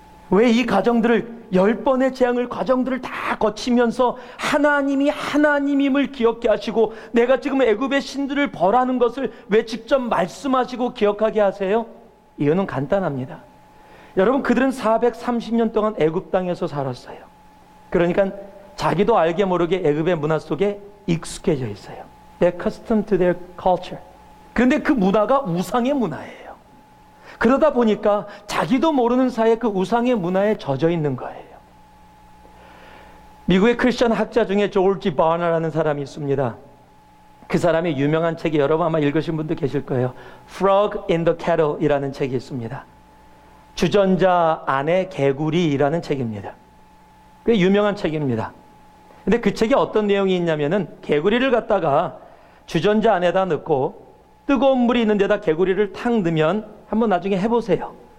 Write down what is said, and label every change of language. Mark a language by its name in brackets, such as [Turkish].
[Korean] 왜 이 과정들을 10번의 재앙을 과정들을 다 거치면서 하나님이 하나님임을 기억해 하시고 내가 지금 애굽의 신들을 벌하는 것을 왜 직접 말씀하시고 기억하게 하세요? 이유는 간단합니다. 여러분 그들은 430년 동안 애굽 땅에서 살았어요. 그러니까 자기도 알게 모르게 애굽의 문화 속에 익숙해져 있어요. [English] They're accustomed to their culture. [Korean] 그런데 그 문화가 우상의 문화예요. 그러다 보니까 자기도 모르는 사이에 그 우상의 문화에 젖어 있는 거예요. 미국의 크리스천 학자 중에 조지 바너라는 사람이 있습니다. 그 사람의 유명한 책이 여러분 아마 읽으신 분도 계실 거예요. Frog in the Kettle이라는 책이 있습니다. 주전자 안에 개구리라는 책입니다. 꽤 유명한 책입니다. 근데 그 책에 어떤 내용이 있냐면은 개구리를 갖다가 주전자 안에다 넣고 뜨거운 물이 있는 데다 개구리를 탁 넣으면 한번 나중에 해보세요.